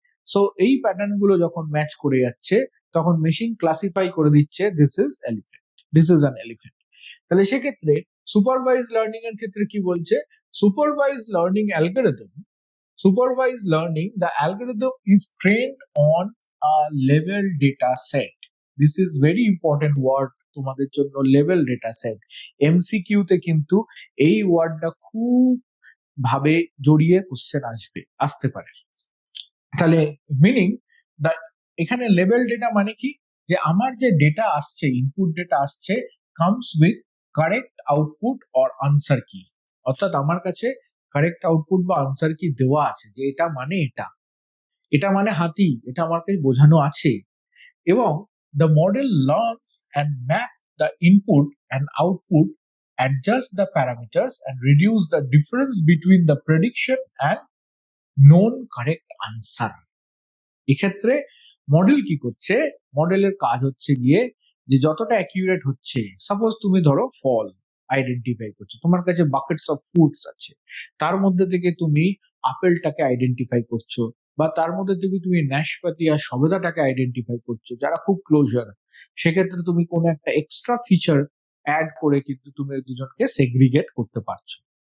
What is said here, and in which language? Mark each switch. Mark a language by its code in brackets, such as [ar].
[bn] So এই pattern গুলো যখন ম্যাচ করে যাচ্ছে তখন মেশিন ক্লাসিফাই করে দিচ্ছে [en] This is elephant, this is an elephant. [bn] তাহলে সেক্ষেত্রে সুপারভাইজ লার্নিং এর ক্ষেত্রে কি বলছে, supervise learning algorithm, [en] supervised learning, the algorithm is trained on a level data set. This is very important word [bn] তোমাদের জন্য, [en] level data set। [bn] এমসিকিউ তে কিন্তু এই ওয়ার্ডটা খুব ভাবে জড়িয়ে কোশ্চেন আসতে পারে। তাহলে মিনিং দা, এখানে লেভেল ডেটা মানে কি, যে আমার যে ডেটা আসছে, ইনপুট ডেটা আসছে, [en] comes with correct output or answer [bn] কি, অর্থাৎ আমার কাছে কারেক্ট আউটপুট বা আনসার কি দেওয়া আছে, যে এটা মানে এটা, এটা মানে হাতি, এটা আমার কাছে বোঝানো আছে। [en] এবং the model learns and map the input and output, adjust the parameters and reduce the difference between the prediction and known correct answer। [bn] এক্ষেত্রে মডেল কি করছে, মডেলের কাজ হচ্ছে গিয়ে যে যতটা অ্যাকিউরেট হচ্ছে, সাপোজ তুমি ধরো ফল আইডেন্টিফাই করছো, তোমার কাছে বাকেটস অফ ফ্রুটস আছে, তার মধ্যে থেকে তুমি আপেলটাকে আইডেন্টিফাই করছো, বা তার মধ্যে থেকে তুমি নাশপাতি আর সবেদাটাকে আইডেন্টিফাই করছো যারা খুব ক্লোজার, সেক্ষেত্রে তুমি কোনো একটা এক্সট্রা ফিচার অ্যাড করে কিন্তু তুমি দুজনকে সেগ্রিগেট করতে পারছো।